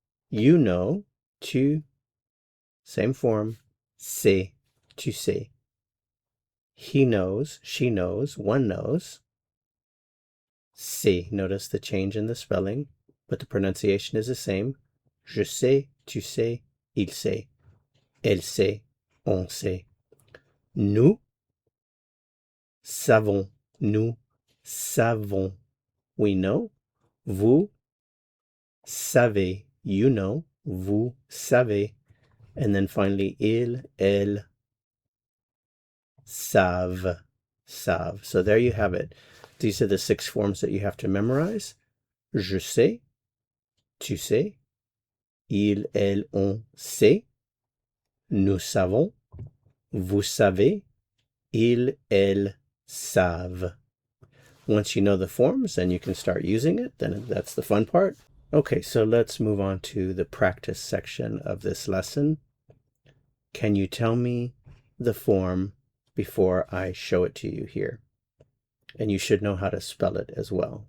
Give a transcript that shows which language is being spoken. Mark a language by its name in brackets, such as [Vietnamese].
[English] You know, tu, same form, sais, [French] tu sais. [English] He knows, she knows, one knows. Sait, notice the change in the spelling, but the pronunciation is the same. [French] Je sais, tu sais, il sait, elle sait, on sait. Nous savons, nous savons. [English] We know. [French] Vous savez, [English] you know. [French] Vous savez. [English] And then finally, [French] il, elle, savent, savent. [English] So there you have it. These are the 6 forms that you have to memorize. [French] Je sais, tu sais, il, elle, on sait, nous savons, vous savez, ils, elles savent. [English] Once you know the forms and you can start using it, then that's the fun part. Okay, so let's move on to the practice section of this lesson. Can you tell me the form before I show it to you here? And you should know how to spell it as well.